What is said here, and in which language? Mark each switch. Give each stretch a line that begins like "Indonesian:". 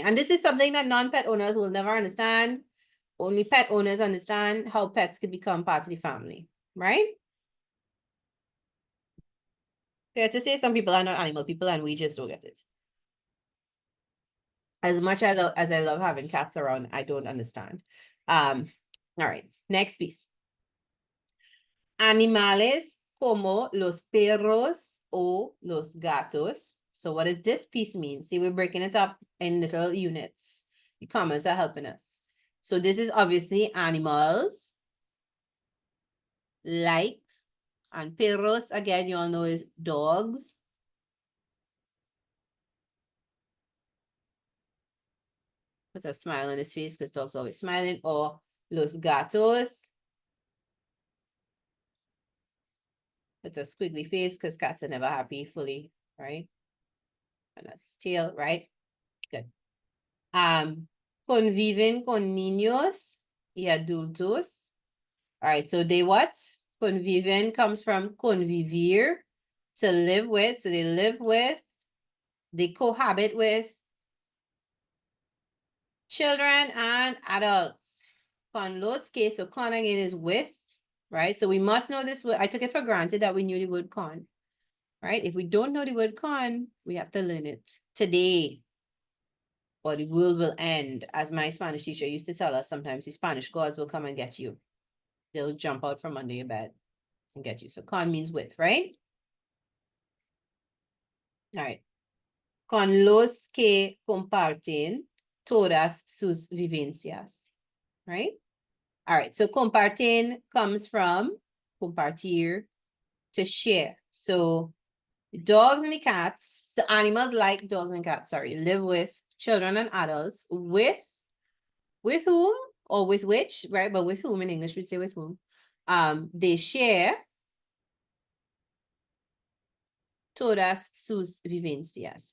English: And this is something that non-pet owners will never understand. Only pet owners understand how pets can become part of the family, right? Fair to say some people are not animal people and we just don't get it. As much as I love having cats around, I don't understand. All right, next piece.
Spanish: Animales como los perros o los gatos.
English: So what does this piece mean? See, we're breaking it up in little units. The comments are helping us. So this is obviously animals like, and perros, again, you all know is dogs. Put a smile on his face because dogs always smiling. Or
Spanish: los gatos.
English: With a squiggly face because cats are never happy fully, right? And that's his tail, right? Good.
Spanish: Conviven con niños y adultos.
English: All right, so they what? Conviven comes from convivir, to live with. So they live with, they cohabit with children and adults.
Spanish: Con los que,
English: so con again is with, right? So we must know this word. I took it for granted that we knew the word con, right? If we don't know the word con, we have to learn it today, or the world will end. As my Spanish teacher used to tell us, sometimes the Spanish gods will come and get you. They'll jump out from under your bed and get you. So con means with, right? All right.
Spanish: Con los que comparten todas sus vivencias, right?
English: All right. So comparten comes from compartir, to share. So dogs and the cats, so animals like dogs and cats, sorry, live with children and adults with whom or with which, right? But with whom in English we say with whom. They share
Spanish: todas sus vivencias.